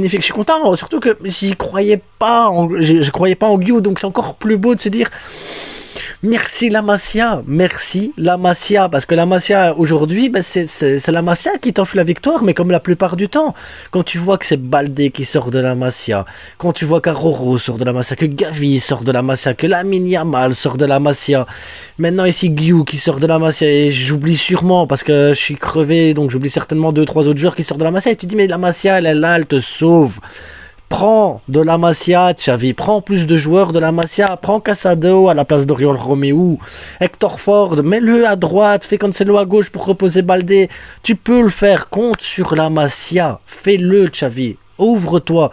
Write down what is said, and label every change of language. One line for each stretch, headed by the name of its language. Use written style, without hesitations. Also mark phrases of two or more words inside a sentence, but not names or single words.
French: Je suis content, surtout que je croyais pas en Guiu, donc c'est encore plus beau de se dire Merci la Masia, merci la Masia, parce que la Masia aujourd'hui, ben c'est la Masia qui t'offre la victoire, mais comme la plupart du temps, quand tu vois que c'est Baldé qui sort de la Masia, quand tu vois qu'Aroro sort de la Masia, que Gavi sort de la Masia, que Lamine Yamal sort de la Masia, maintenant ici Guiu qui sort de la Masia, et j'oublie sûrement, parce que je suis crevé, donc j'oublie certainement 2-3 autres joueurs qui sortent de la Masia, et tu dis mais la Masia elle est là, elle te sauve. Prends de la Masia, Xavi, prends plus de joueurs de la Masia, prends Casado à la place d'Oriol Romeu, Hector Ford, mets-le à droite, fais Cancelo à gauche pour reposer Baldé, tu peux le faire, compte sur la Masia, fais-le Xavi, ouvre-toi.